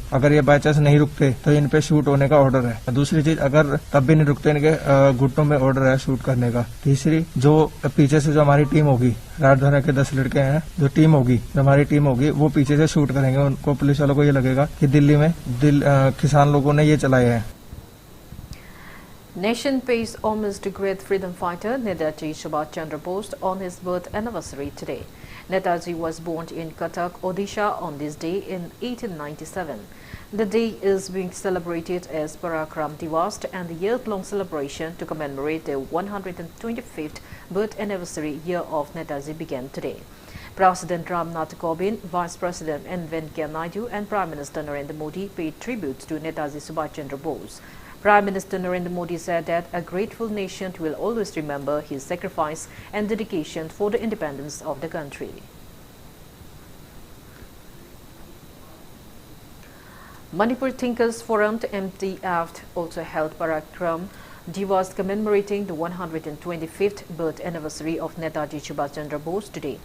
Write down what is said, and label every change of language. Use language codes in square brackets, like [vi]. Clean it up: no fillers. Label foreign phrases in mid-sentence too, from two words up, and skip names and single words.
[hi] अगर ये [en] by chance [hi] नहीं रुकते तो इन पे शूट होने का ऑर्डर है। दूसरी चीज, अगर तब भी नहीं रुकते इनके घुटनों में ऑर्डर है शूट करने का। तीसरी, जो पीछे से जो हमारी टीम होगी, राजधानी के 10 लड़के हैं, जो हमारी टीम होगी वो पीछे से शूट करेंगे। उनको पुलिस वालों को ये लगेगा कि दिल्ली में किसान लोगों ने ये चलाए हैं। [en] Nation pays homage to great freedom fighter Netaji Subhash Chandra Bose on his birth anniversary today. Netaji was born in Cuttack, Odisha on this day in 1897. The day is being celebrated as Parakram Divas, and the year-long celebration to commemorate the 125th birth anniversary year of Netaji began today. President Ramnath Kovind, Vice President N. Venkaiah Naidu and Prime Minister Narendra Modi paid tribute to Netaji Subhash Chandra Bose. Prime Minister Narendra Modi said that a grateful nation will always remember his sacrifice and dedication for the independence of the country. Manipur Thinkers Forum MTF also held Parakram Divas commemorating the 125th birth anniversary of Netaji Subhash Chandra Bose today.